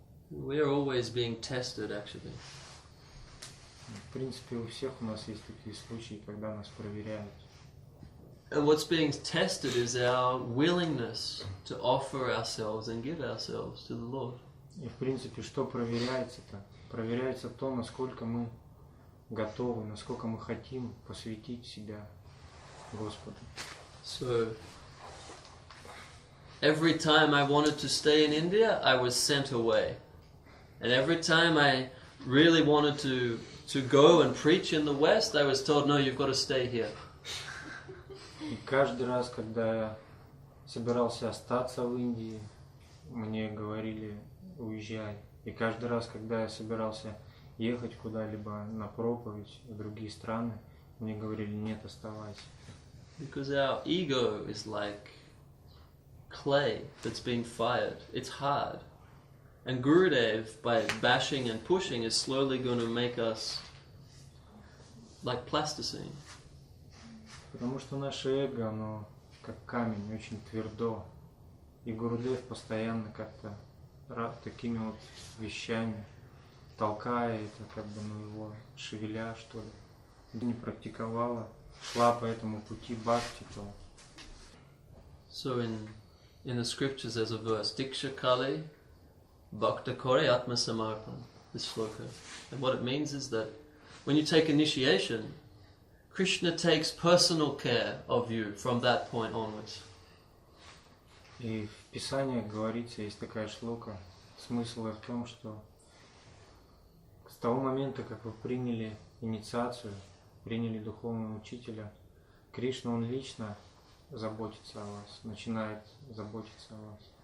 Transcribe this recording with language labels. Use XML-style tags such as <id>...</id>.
<en>We are always being tested, actually.</en> <ru>В принципе, у всех у нас есть такие случаи, когда нас проверяют.</ru> <en>And what's being tested is our willingness to offer ourselves and give ourselves to the Lord.</en> <ru>И в принципе, что проверяется-то? Проверяется то, насколько мы готовы, насколько мы хотим посвятить себя Господу.</ru> <en>So, every time I wanted to stay in India, I was sent away. And every time I really wanted to go and preach in the West, I was told, no, you've got to stay here.</en> <ru>И каждый раз, когда я собирался остаться в Индии, мне говорили, уезжай. И каждый раз, когда я собирался ехать куда-либо на проповедь в другие страны, мне говорили, нет, оставайся.</ru> <en>Because our ego is like clay that's being fired. It's hard. And Gurudev, by bashing and pushing, is slowly going to make us like plasticine.</en> <ru>Потому что наше эго, оно как камень, очень твердо. И Гурудев постоянно как-то такими вот вещами, толкая это, как бы, ну, его шевеля, что ли. Не практиковала, шла по этому пути бхакти, то.</ru> <en>So in the scriptures there's a verse,</en> <bn>Diksha Kale Bhakta Kore Atma Samarpan,</bn> <en>this sloka. And what it means is that when you take initiation, Krishna takes personal care of you from that point onwards.</en> <ru>И в Писании говорится, есть такая шлока, смысл в том, что с того момента, как вы приняли инициацию, приняли духовного учителя, Кришна, он лично заботится о вас, начинает заботиться о вас.</ru>